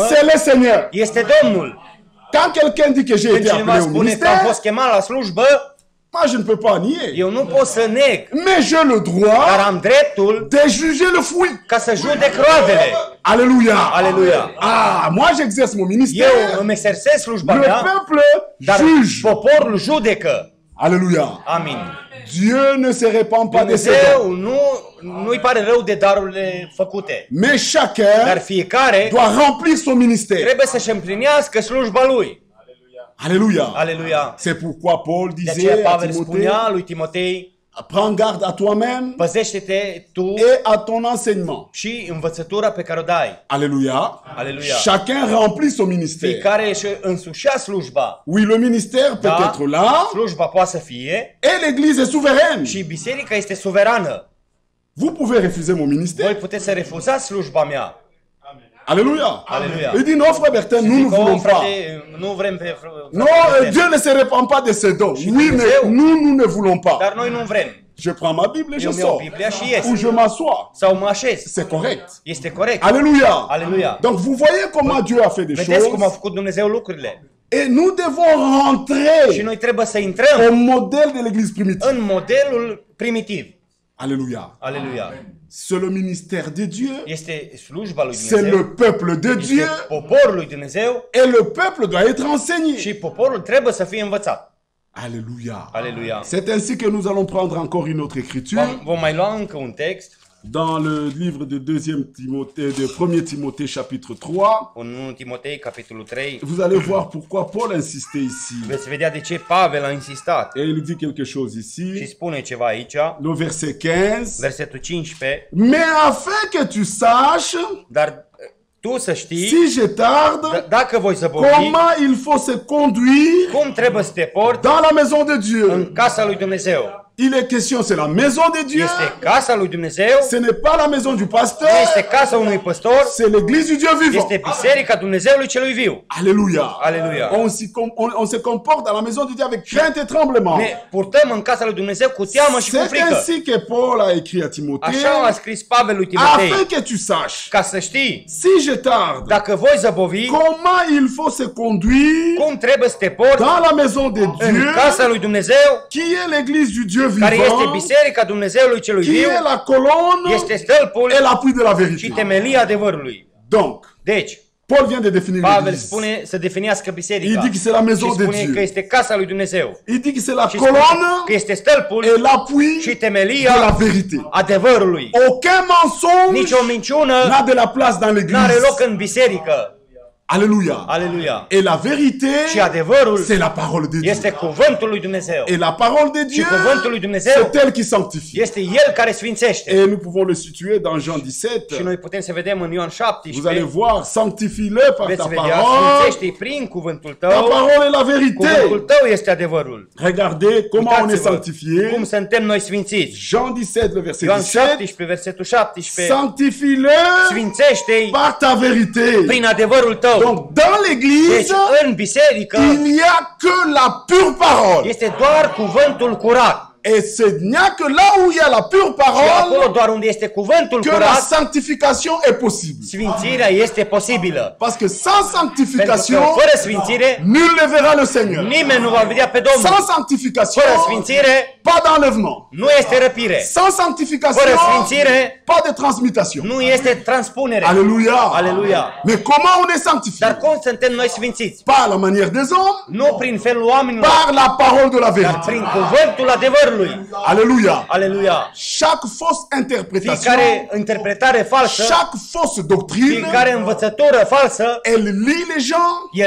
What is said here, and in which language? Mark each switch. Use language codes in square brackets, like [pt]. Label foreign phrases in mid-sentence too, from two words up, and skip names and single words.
[fr] C'est le Seigneur. [ro] este Domnul. [fr] Quand quelqu'un dit que j'ai [ro] Când [fr] été [ro] cineva [fr] appelé au [ro] spune că am [fr] ministère, [ro] fost chemat la slujbă, [fr] moi je ne peux pas nier. [ro] eu nu pot să neg, [fr] Mais j'ai le [ro] dar [fr] droit [ro] am dreptul [fr] de juger le fruit. [ro] ca să judec roadele. [fr] Alléluia. [ro] Aleluia. [fr] Ah, moi j'exerce mon ministère. [ro] Eu îmi exersez slujba [fr] Le [ro] mea, [fr] peuple [ro] dar [fr] juge. [ro] poporul judecă. [fr] Alléluia. [ro] Amin. [fr] Dieu ne se répand pas de ses dons. [ro] Dumnezeu nu-i pare rău de darurile făcute. [fr] Mais [ro] Dar [fr] chacun [ro] fiecare [fr] doit remplir son ministère. [ro] trebuie să-și împlinească slujba lui. [fr] Alléluia. [ro] Aleluia. [fr] C'est pourquoi Paul [ro] De aceea [fr] disait à [ro] Pavel [fr] Timothée, [ro] spunea lui Timotei, [fr] prends garde à toi-même [ro] păzește-te tu [fr] et à ton enseignement. [ro] și învățătura pe care o dai. [fr] Alléluia. [ro] Aleluia. [fr] Chacun remplit son ministère. [ro] Fiecare își însușea slujba. [fr] Oui, le ministère peut [ro] Da, [fr] être là [ro] slujba poate să fie [fr] et l'église est souveraine. [ro] și biserica este suverană. [fr] Vous pouvez refuser mon [ro] Voi [fr] ministère. [ro] puteți să refuzați slujba mea. [fr] Alléluia. [ro] Alléluia. [fr] Il dit non, frère Bertin, nous ne [ro] Zic, [fr] voulons pas. [ro] frate, nu vrem pe [fr] Non, Dieu ne se répand pas de ses dons. Oui, mais [ro] Dumnezeu. [fr] nous ne voulons pas. [ro] Dar noi nu vrem. [fr] Je prends ma Bible et je [ro] Eu mi iau [fr] sors. [ro] Biblia și ies. [fr] Ou je m'assois. [ro] Sau mă așez. [fr] C'est correct. [ro] Este corect. [fr] Alléluia. [ro] Aleluia. [fr] Donc vous voyez comment Dieu a fait des [ro] Vedeți cum a [fr] choses. [ro] făcut Dumnezeu lucrurile. [fr] Et nous devons [ro] Și [fr] rentrer [ro] noi trebuie să intrăm [fr] au modèle de l'église primitive. [ro] în modelul primitiv. [fr] Alléluia. [ro] Aleluia. [fr] C'est le ministère de Dieu. [ro] Este slujba lui [fr] C'est le [ro] Dumnezeu. [fr] peuple de [ro] Este [fr] Dieu. [ro] poporul lui Dumnezeu [fr] Et le peuple doit être enseigné. [ro] și poporul trebuie să fie învățat. [fr] Alléluia. [ro] Aleluia. [fr] C'est ainsi que nous allons prendre encore une autre écriture [ro] Vom mai lua încă un text [fr] dans le livre de 2 Timothée, de 1 Timothée chapitre 3. [ro] în 1 Timotei, capitolul 3. [fr] Vous allez voir pourquoi Paul insistait ici. [ro] Veți vedea de ce Pavel a insistat [fr] Et il dit quelque chose [ro] și [fr] ici. [ro] spune ceva aici, [fr] Le verset 15. [ro] versetul 15, [fr] Mais afin que tu saches, [ro] dar tu să știi, [fr] si je tarde, [ro] dacă voi zăbovi, [fr] comment il faut se conduire [ro] cum trebuie să te porți [fr] dans la maison de Dieu. [ro] în casa lui Dumnezeu. [fr] Il est question, c'est la maison de Dieu. [ro] Este casa lui Dumnezeu, [fr] Ce n'est pas la maison du [ro] nu [fr] pasteur. [ro] este casa unui păstor, [fr] C'est l'église du Dieu vivant. [ro] este biserica Dumnezeului celui viu. [fr] Alléluia. [ro] Aleluia. [fr] On se comporte dans la maison de Dieu avec crainte et tremblement. [ro] Ne purtăm în casa lui Dumnezeu cu teamă și cu [fr] C'est [ro] frică. [fr] ainsi que Paul a écrit à Timothée. [ro] Așa a scris Pavel lui Timotei. [fr] Afin que tu saches, [ro] Ca să știi, [fr] si je tarde, [ro] dacă voi zăbovi, [fr] comment il faut se conduire [ro] cum trebuie să te porți [fr] dans la maison de [ro] în [fr] Dieu, [ro] casa lui Dumnezeu, [fr] qui est l'église du Dieu [ro] care este [fr] vivant, [ro] biserica Dumnezeului celui [fr] qui [ro] viu, [fr] est la colonne [ro] este stâlpul [fr] et l'appui de la [ro] și [fr] vérité. [ro] temelia adevărului. [fr] Donc, [ro] Deci, [fr] Paul vient de définir [ro] Pavel [fr] l'église. [ro] spune să definească [fr] Il [ro] biserica [fr] dit que c'est la maison [ro] și [fr] de [ro] spune că [fr] Dieu. [ro] este casa lui Dumnezeu. [fr] Il dit que c'est la [ro] Și spune [fr] colonne [ro] că este stâlpul [fr] et l'appui [ro] și [fr] de la [ro] temelia [fr] vérité. [ro] adevărului. [fr] Aucun mensonge [ro] Nici o minciună [fr] n'a de la place dans [ro] n-are [fr] l'église. [ro] loc în biserică. [fr] Alléluia. [ro] Aleluia. [fr] Et la vérité, [ro] Și adevărul [fr] c'est la parole de Dieu. [ro] este cuvântul lui Dumnezeu. [fr] Et la parole de [ro] Și [fr] Dieu, [ro] cuvântul lui Dumnezeu [fr] c'est elle qui sanctifie. [ro] este El care sfințește. [fr] Et nous pouvons le situer dans Jean [ro] Și [fr] 17. [ro] noi putem să vedem în Ioan [fr] Vous allez [ro] 17. [fr] voir, sanctifie-le par [ro] Veți [fr] ta [ro] vedea, [fr] parole. [ro] sfințește-i prin cuvântul [fr] Ta [ro] tău. [fr] parole est la vérité. [ro] Cuvântul tău este adevărul. [fr] Regardez comment on est [ro] Uitați-vă [fr] sanctifié. [ro] cum suntem noi sfințiți. [fr] Jean 17, le verset [ro] Ioan [fr] 17. [ro] 17, versetul 17. [fr] Sanctifie-le [ro] Sfințește-i [fr] par ta vérité. [ro] prin adevărul tău. [fr] Donc, dans [ro] Deci [fr] l'église, [ro] în biserică [fr] il n'y a que la pure parole. [ro] este doar cuvântul curat. [fr] Et il n'y a que là où il y a la pure [ro] Și acolo [fr] parole [ro] doar unde este cuvântul [fr] que la [ro] curat, [fr] sanctification est possible. [ro] sfințirea este posibilă. [fr] Parce que sans [ro] Pentru că [fr] sanctification, [ro] fără sfințire, [fr] nul ne verra le Seigneur. [ro] nimeni nu va vedea pe Domnul. [fr] Sans sanctification, [ro] Fără sfințire, [fr] pas d'enlèvement. [ro] nu este răpire. [fr] Sans sanctification, [ro] Fără sfințire, [fr] pas de transmutation. [ro] nu este transpunere. [fr] Alléluia. [ro] Aleluia. [fr] Mais comment on est sanctifié? [ro] Dar cum suntem noi sfințiți? [fr] Pas à la manière des hommes, [ro] Nu prin felul oamenilor, [fr] par la parole de la [ro] dar [fr] vérité. [ro] prin cuvântul adevărului. [fr] Alléluia. [ro] Aleluia. [fr] Chaque fausse interprétation, [ro] Fiecare interpretare falsă, [fr] chaque fausse doctrine, [ro] fiecare învățătură falsă, [fr] elle lie les gens,